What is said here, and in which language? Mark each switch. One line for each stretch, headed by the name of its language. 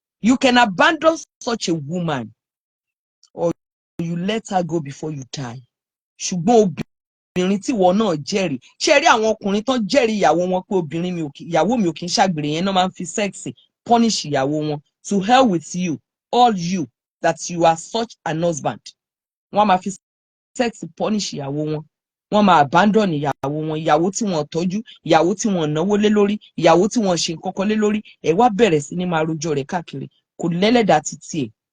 English: You can abandon such a woman or you let her go before you die.
Yoruba: Ṣùgbọ́n obìnrin tí ìwọ náà jẹ́rìí ṣe rí àwọn ọkùnrin tán jẹ́rìí ìyàwó wọn pé ìyàwó mi ò kì í ṣàgbèrè yẹn náà máa ń fi sẹ́ẹ̀sì punish ìyàwó wọn.
English: To hell with you, all you that you are such an husband.
Yoruba: Wọ́n máa fi sẹ́ẹ̀sì punish ìyàwó wọn. Wọ́n máa abandon ìyàwó wọn ìyàwó tí wọ́n tọ́jú ìyàwó tí wọ́n náwó lé lórí ìyàwó tí wọ́n ṣe nǹkan kan lé lórí ẹ wá bẹ̀rẹ̀ sí ní máa rojọ́ rẹ̀ káàkiri kò lẹ́lẹ́dàá títí ẹ̀.